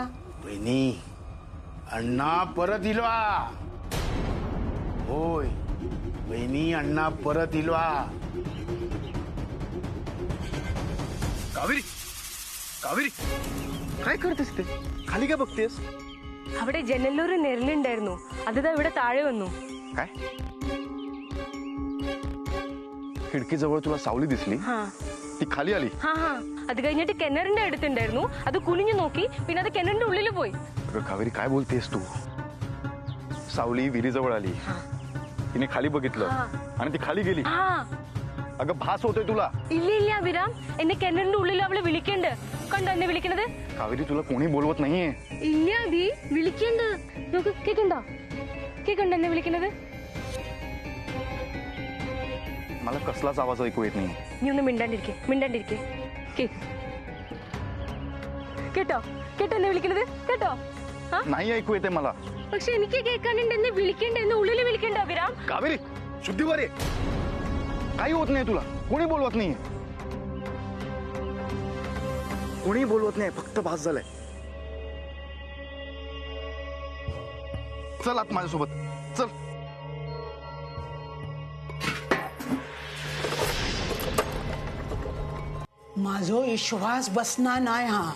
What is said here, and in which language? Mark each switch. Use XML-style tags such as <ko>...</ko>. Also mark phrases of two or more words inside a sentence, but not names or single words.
<mr>वहिनी अण्णा परत इलो हा. होय वहिनी अण्णा परत इलो हा. कावेरी कावेरी काय करतेस ते? खाली काय बघतेस?</mr> <ml>അവിടെ ജനലൊരു നെരലുണ്ടായിരുന്നു അതിതാ ഇവിടെ താഴെ വന്നു.</ml> <mr>काय खिडकीजवळ तुला सावली दिसली? ती खाली आली.</mr> <ml>ഹാ ഹാ അത് കഴിഞ്ഞിട്ട് കിണറിന്റെ അടുത്തുണ്ടായിരുന്നു. അത് കുനിഞ്ഞു നോക്കി പിന്നെ അത് കിണറിന്റെ ഉള്ളിൽ പോയി.</ml> <mr>अगं कावेरी काय बोलतेस तू? सावली विहिरीजवळ आली. तिने खाली बघितलं आणि ती खाली गेली. अगं भास होतोय तुला?</mr> <ml>ഇല്ല ഇല്ല അഭിരാം എന്നെ കിണറിന്റെ ഉള്ളിൽ അവള് വിളിക്കണ്ട്. കണ്ടോ എന്നെ വിളിക്കണത്?</ml> <mr>कावेरी तुला कोणी बोलवत नाहीये.</mr> <ml>ഇല്ല അഭി വിളിക്കണ്ട്. നോക്ക് കേക്കണ്ടോ? കേക്കണ്ടോ എന്നെ വിളിക്കണത്?</ml> <mr>मला कसलाच आवाज ऐकू येत नाही.</mr> <ml>നീ ഒന്ന് മിണ്ടാണ്ടിരിക്കെ കേക്ക്. കേട്ടോ കേട്ടോ എന്നെ വിളിക്കണത്? കേട്ടോ?</ml> <mr>नाही ऐकू येते मला.</mr> <ml>പക്ഷെ എനിക്ക് കേൾക്കാനുണ്ട്. എന്നെ വിളിക്കണ്ട. എന്നെ ഉള്ളിൽ വിളിക്കണ്ട അഭിരാം.</ml> <mr>कावेरी शुद्धीवर ये. काही होत नाही तुला. कोणी बोलवत नाहीये. कोणी बोलवत नाही. फक्त भास झालाय. चल आत माझ्यासोबत चल. माझो विश्वास बसना नाही हा.</mr>